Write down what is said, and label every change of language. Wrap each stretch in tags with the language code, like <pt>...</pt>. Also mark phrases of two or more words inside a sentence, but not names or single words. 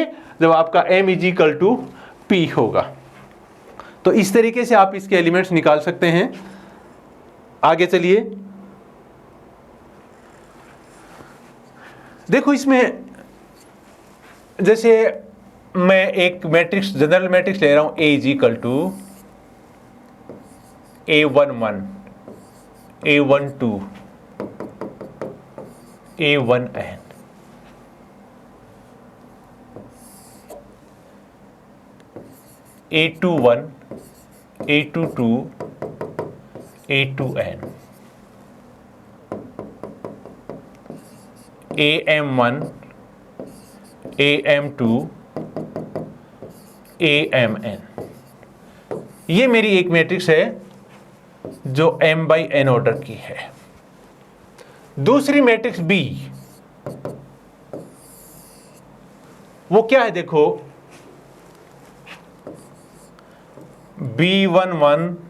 <hi>जब आपका m</hi> <en>is equal to</en> <hi>पी होगा। तो इस तरीके से आप इसके एलिमेंट्स निकाल सकते हैं। आगे चलिए, देखो इसमें जैसे मैं एक मैट्रिक्स,</hi> <en>general matrix</en> <hi>ले रहा हूं,</hi> <en>A is equal to A11, A12, A1n, A21, A22, A2n, AM1, AM2, AMn।</en> <hi>ये मेरी एक मैट्रिक्स है जो</hi> <en>m by n order</en> <hi>की है। दूसरी मैट्रिक्स B, वो क्या है? देखो B11,</hi>